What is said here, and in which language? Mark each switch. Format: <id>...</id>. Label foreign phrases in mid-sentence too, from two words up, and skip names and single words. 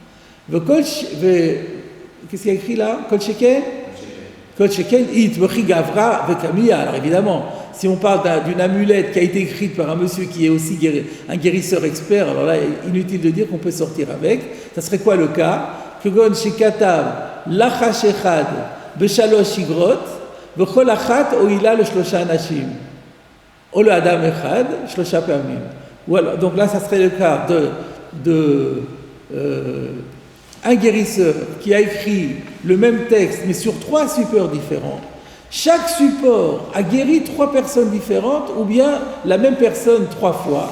<fr>Qu'est-ce qu'il y a écrit là?</fr> <he>כל שכן? כל שכן, אית, וכי גברא, וקמיע.</he> <fr>Alors évidemment, si on parle d'une amulette qui a été écrite par un monsieur qui est aussi un guérisseur expert, alors là, inutile de dire qu'on peut sortir avec. Ça serait quoi le cas?</fr> <he>כגון שכתב, לחש אחד, בשלוש אגרות, וכל אחת, הועילה לשלושה אנשים. או לאדם אחד, שלוש פעמים.</he> <fr>Voilà, donc là, ça serait le cas un guérisseur qui a écrit le même texte, mais sur 3 supports différents. Chaque support a guéri 3 personnes différentes, ou bien la même personne 3 fois.</fr>